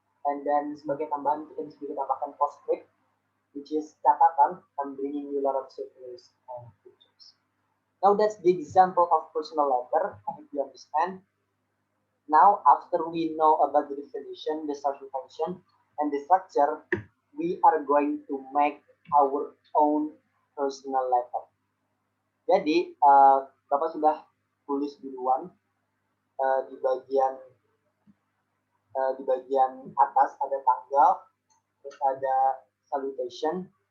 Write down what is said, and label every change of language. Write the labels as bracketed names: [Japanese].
[English] And then [Indonesian] sebagai tambahan kita bisa juga tambahkan postscript, [English] which is [Indonesian] catatan. [English] I'm bringing you a lot of souvenirs and pictures. Now that's the example of personal letter. I hope you understand. Now, after we know about the definition, the social function, and the structure, we are going to make our own personal letter. [Indonesian] Jadi, Bapak sudah tulis duluan di bagian atas ada tanggal, terus ada salutation.